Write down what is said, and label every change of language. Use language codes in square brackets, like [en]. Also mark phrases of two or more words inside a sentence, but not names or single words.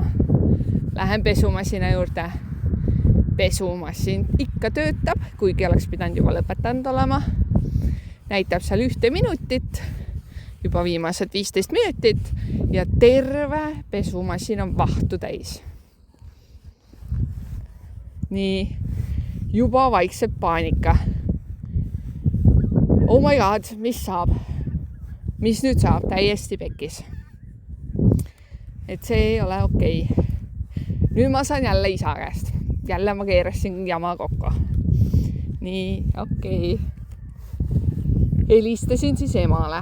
[et] Lähen pesumasina juurde. Pesumasin ikka töötab, kuigi oleks pidanud juba lõpetanud olema. Näitab seal 1 minutit, juba viimased 15 minutit ja terve pesumasin on vahtu täis. Nii, juba vaikseb paanika. [en] Oh my god, [et] mis saab? Mis nüüd saab? Täiesti pekis. Et see ei ole okei. Nüüd ma saan jälle isa käest. Jälle ma keerasin jama kokku. Nii, okei. Helistasin siis emale.